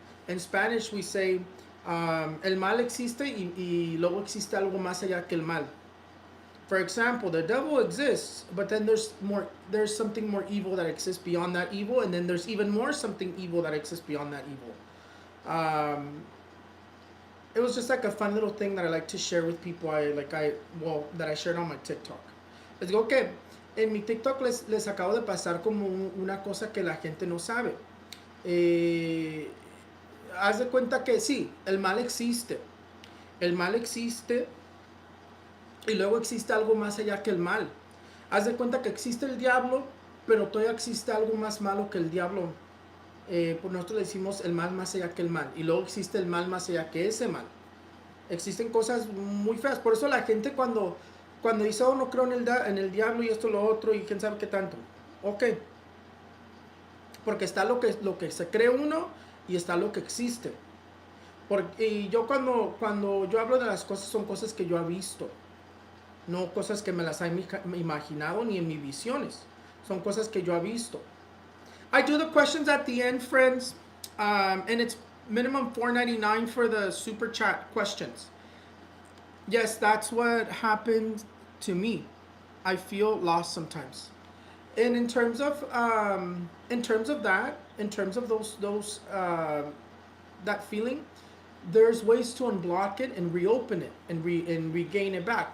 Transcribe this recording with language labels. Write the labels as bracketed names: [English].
[English] In Spanish, we say [Spanish] el mal existe y luego existe algo más allá que el mal. [English] For example, the devil exists, but then there's something more evil that exists beyond that evil, and then there's even more something evil that exists beyond that evil. Um, it was just like a fun little thing that I like to share with people. That I shared on my TikTok. [Spanish] Les digo que en mi TikTok les acabo de pasar como una cosa que la gente no sabe. Eh, Haz de cuenta que sí, el mal existe. El mal existe y luego existe algo más allá que el mal. Haz de cuenta que existe el diablo, pero todavía existe algo más malo que el diablo. Por nosotros le decimos el mal más allá que el mal. Y luego existe el mal más allá que ese mal. Existen cosas muy feas. Por eso la gente cuando dice, oh, no creo en el diablo y esto, lo otro, y quién sabe qué tanto. Ok. Porque está lo que se cree uno y está lo que existe. Y yo cuando yo hablo de las cosas, son cosas que yo he visto. No cosas que me las he imaginado ni en mis visiones. Son cosas que yo he visto. [English] I do the questions at the end, friends. And it's minimum $4.99 for the super chat questions. Yes, that's what happened to me. I feel lost sometimes. And in terms of those that feeling, there's ways to unblock it and reopen it and regain it back.